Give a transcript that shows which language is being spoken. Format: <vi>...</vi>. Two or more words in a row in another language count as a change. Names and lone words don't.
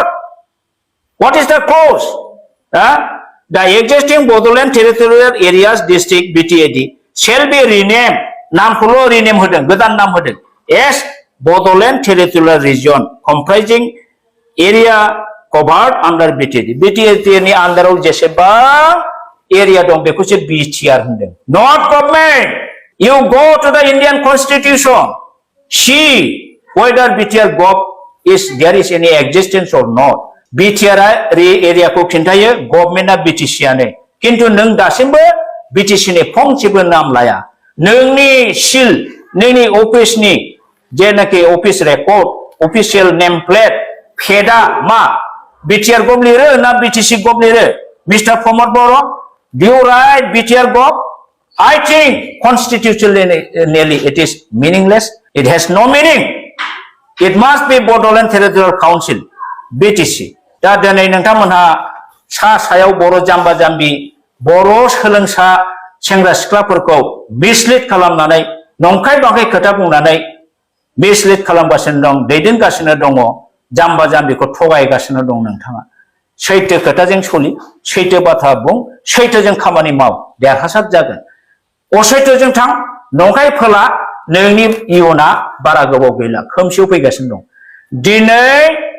<en>What is the clause? The existing Bodoland territorial areas district BTAD shall be renamed.</en> <brx>Naam khulo rename hoden, godan naam hoden.</brx> <en>As Bodoland territorial region comprising area covered under BTAD.</en> <brx>BTAD ni अंदराव जेसेबां area dong बेखौ से BTR होनदों.</brx> <en>Not government. You go to the Indian Constitution. See whether BTR gov is there is any existence or not.</en> <brx>BTR एरिया को खिन्थायो गभर्नमेन्टआ BTC आनो किन्तु नों दासिमबो BTC नि फंसेबो नाम लाया नोंनि सिल नोंनि अफिसनि जेनाखि</brx> <en>office record official name plate</en> <brx>फेदा मा BTR गभ लिरो ना BTC गभ लिरो मिस्टर प्रमोद बरो</brx> <en>do you write BTR gov I think constitutionally it is meaningless it has no meaning it must be Bodoland Territorial Council BTC</en> <brx>दा दिनै नोंथांमोनहा सायाव बर' जाम्बा जाम्बि बर' सोलोंसा सेंग्रा सिख्लाफोरखौ मिसलिड खालामनानै नंखाय बांखाय खोथा बुंनानै मिसलिड खालामगासिनो दं दैदेनगासिनो दङ जाम्बा जाम्बिखौ थगायगासिनो दं नोंथाङा सैथो खोथाजों सलि सैथो बाथ्रा बुं सैथोजों खामानि माव देरहासार जागोन असैथोजों थां नंखाय फोला नोंनि इयुना बारा गोबाव गैला खोमसियाव फैगासिनो दं दिनै</brx>